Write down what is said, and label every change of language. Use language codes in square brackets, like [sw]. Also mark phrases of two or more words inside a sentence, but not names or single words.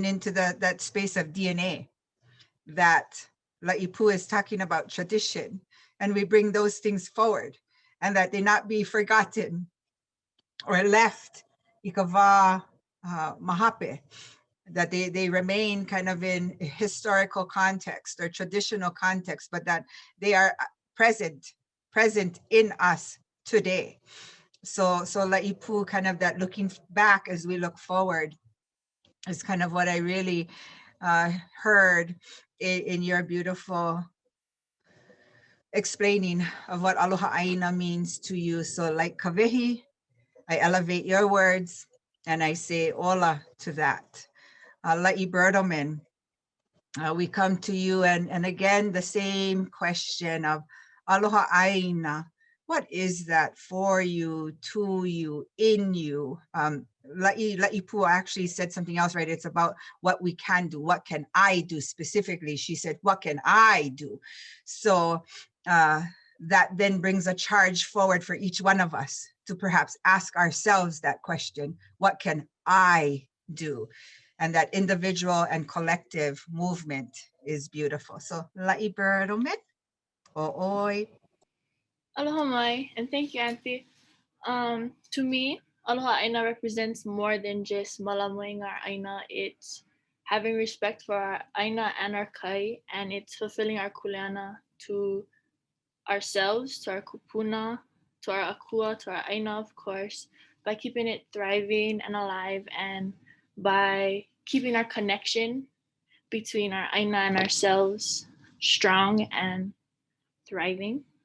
[en] into that space of DNA, that Laipu is talking about tradition, and we bring those things forward, and that they not be forgotten or left, [haw] ikawa mahape, [en] that they remain kind of in historical context or traditional context, but that they are present in us today. So Laipu, kind of that looking back as we look forward, is kind of what I really heard in your beautiful explaining of what [haw] aloha ʻāina [en] means to you. So like kawehi, I elevate your words and I say ola to that. La'i Bertelman, we come to you, and again the same question of [haw] aloha ʻāina. [en] What is that for you, to you, in you? Laipu actually said something else, right? It's about what we can do. What can I do specifically? She said, what can I do? So that then brings a charge forward for each one of us to perhaps ask ourselves that question, what can I do? And that individual and collective movement is beautiful. So La'i Bertelman, o'oi. [haw] Aloha mai, [en] and thank you, Auntie. To me, [haw] aloha ʻāina [en] represents more than just malamoing our ʻāina. It's having respect for our ʻāina and our kai, and it's fulfilling our kuleana to ourselves, to our kūpuna, to our akua, to our ʻāina, of course, by keeping it thriving and alive, and by keeping our connection between our ʻāina and ourselves strong and thriving.